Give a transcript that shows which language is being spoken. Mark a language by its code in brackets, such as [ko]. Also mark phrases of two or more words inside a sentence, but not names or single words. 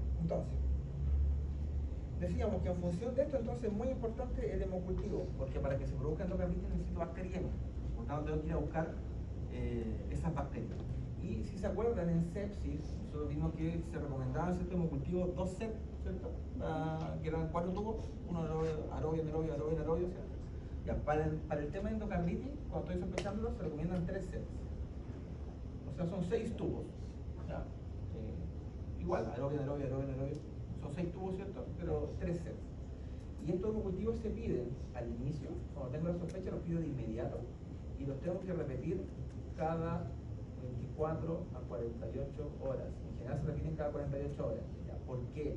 [es] Entonces, decíamos que en función de esto, entonces es muy importante el hemocultivo, porque para que se produzca endocarditis necesito bacteriemia. Por tanto, tengo que ir a buscar esas bacterias. Y si se acuerdan, en sepsis, nosotros vimos que se recomendaban ciertos hemocultivos 2 CEP, ¿cierto? Que eran 4 tubos, uno aerobio, anaerobio, aerobio, anaerobio, ¿cierto? Ya, para el tema de endocarditis, cuando estoy sospechándolo, se recomiendan 3 CEPs. O sea, son 6 tubos. ¿Ya? Igual, aerobio, anaerobio, aerobio, anaerobio. Son 6 tubos, ¿cierto? Pero 3 CEPs. Y estos hemocultivos se piden al inicio, cuando tengo la sospecha, los pido de inmediato y los tengo que repetir cada 24 a 48 horas. En general se repiten cada 48 horas. ¿Ya? ¿Por qué?